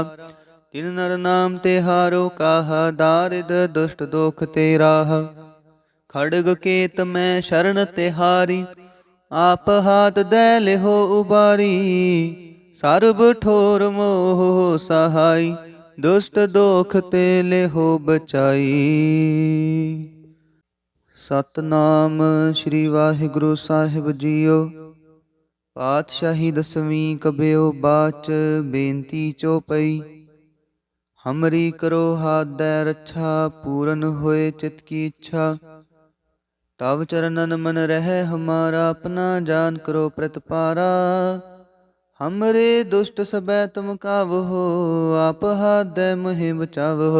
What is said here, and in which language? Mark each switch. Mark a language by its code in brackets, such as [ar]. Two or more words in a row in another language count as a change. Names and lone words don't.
[bra] जिन नर नाम ते हारो काहा, दारिद दुष्ट दोख ते राह। खड़ग केत मैं शरण तिहारी, आप हाथ दे लेहो उबारी। सर्ब ठोर मोह सहाई, दुष्ट दोख ते लेहो बचाई। [pa] ਸਤਿਨਾਮ ਸ੍ਰੀ ਵਾਹਿਗੁਰੂ ਸਾਹਿਬ ਜੀਓ। ਪਾਤਿਸ਼ਾਹੀ ਦਸਵੀਂ ਕਬਿਓ ਬਾਚ, ਬੇਨਤੀ ਚੌਪਈ। [bra] हमरी करो हाथ दे रक्षा, पूरन होए चित की इच्छा। तब चरणन मन रह हमारा, अपना जान करो प्रतिपारा। हमरे दुष्ट सबै तुम कावहो, आप हाथ दे मोहि बचावहो।